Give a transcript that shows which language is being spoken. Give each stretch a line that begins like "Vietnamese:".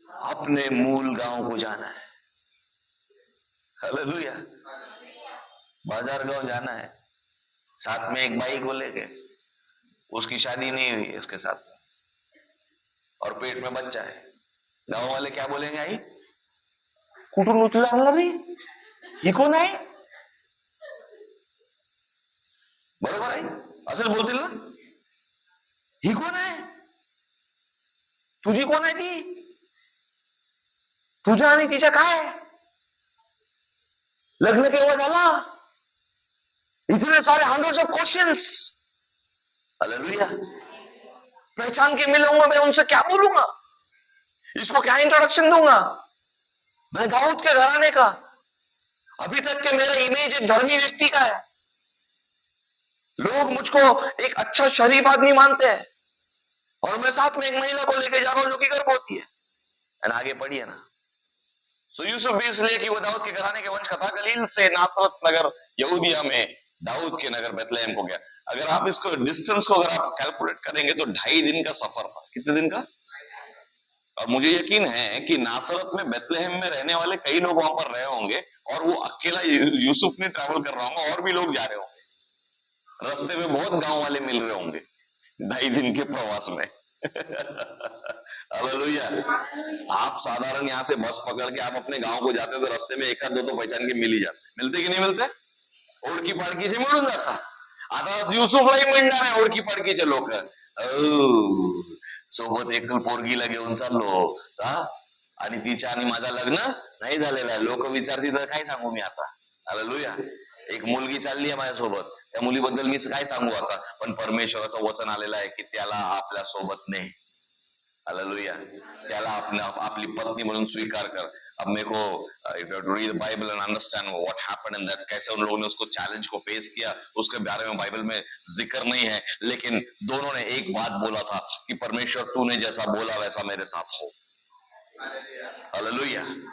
Hindi: अपने मूल गांव को जाना है। हालेलुया। बाजार गांव जाना है, साथ में एक बाई को लेके, उसकी शादी नहीं हुई है उसके साथ, और पेट में बच्चा है। गांव वाले क्या बोलेंगे?
Marathi: आई कुठून उचलून आणलं रे, ही कोण आहे? बरोबर आहे, असं बोलतील ना, ही कोण आहे, तुझी कोण आहे ती, तुझ्या आणि तिच्या काय लग्न केव्हा झाला,
Hindi: इतने सारे हंड्रेड्स ऑफ क्वेश्चंस। हालेलुया। पहचान के मिलूंगा, मैं उनसे क्या बोलूंगा, इसको क्या इंट्रोडक्शन दूंगा, मैं दाऊद के घराने का, अभी तक के मेरा इमेज एक धर्मी व्यक्ति का है, लोग मुझको एक अच्छा शरीफ आदमी मानते हैं, और मैं साथ में एक महिला को लेके जा रहा हूं जो कि गर्भवती है। आगे पढ़िए ना, सो यूसुफ भी इसलिए कि वो दाऊद के घराने के वंश का था, गलील से नासरत नगर यहूदिया में दाऊद के नगर बेथलेहम को गया। अगर आप इसको डिस्टेंस को अगर आप कैलकुलेट करेंगे तो 2.5 दिन का सफर था। कितने दिन का? और मुझे यकीन है कि नासरत में बेथलेहम में रहने वाले कई लोग वहां पर रहे होंगे और वो अकेला यूसुफ ने ट्रैवल कर रहा होगा और भी लोग जा रहे होंगे। रास्ते में बहुत गांव वाले मिल रहे होंगे 2.5 दिन के प्रवास में। हालेलुया। आप साधारण यहाँ से बस पकड़ के आप अपने गांव को जाते तो रास्ते में एक आध दो तो पहचान के मिल ही जाते। मिलते कि नहीं मिलते?
Marathi: ओळखी पाळखीचे मिळून जातात। आता युसुफलाही मिळणार ओळखी पाळखीचे लोक। सोबत एक पोरगीला घेऊन चाललो आणि तिच्या आणि माझा लग्न नाही झालेला आहे। लोक विचारतील तर काय सांगू मी आता? हालेलुया। एक मुलगी चालली आहे माझ्यासोबत, त्या मुलीबद्दल मी काय सांगू आता? पण परमेश्वराचं वचन आलेलं आहे की त्याला आपल्या सोबत ने। हालेलुया। त्याला आपली पत्नी म्हणून स्वीकार कर।
Hindi: अब मेरे को
English: if you to read the Bible and understand what happened in that,
Hindi: कैसे उन लोगों ने उसको चैलेंज को फेस किया, उसके बारे में बाइबल में जिक्र नहीं है, लेकिन दोनों ने एक बात बोला था कि परमेश्वर तूने जैसा बोला वैसा मेरे साथ हो। हालेलुया।